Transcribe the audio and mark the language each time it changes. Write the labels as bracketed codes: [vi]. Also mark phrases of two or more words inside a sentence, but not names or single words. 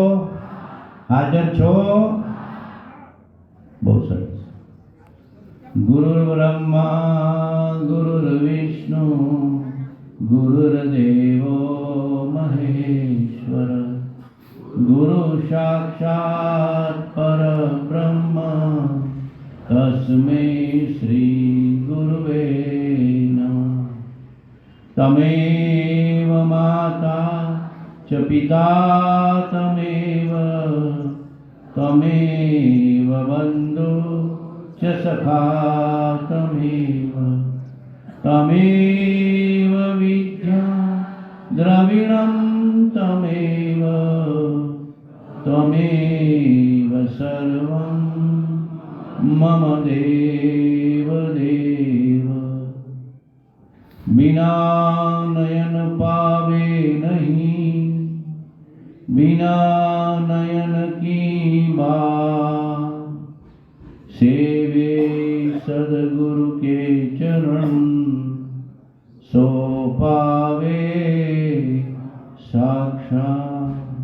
[gu] બહુ સરસ [sa] ગુરુ બ્રહ્મા ગુરુ વિષ્ણુ ગુરુર્દેવો મહેશ્વર ગુરુ સાક્ષાત પરબ્રહ્મ તસ્मै શ્રી ગુરુવે નમઃ તમેવ माता च पिता तमेव तमेव बन्धु च सखा तमेव तमेव विद्या द्रविणं तमेव त्वमेव सर्वं मम देव देव। [hi] बिना नयन पावे नहीं, बिना नयन की बात, सेवे सदगुरु के चरण, सो पावे साक्षात।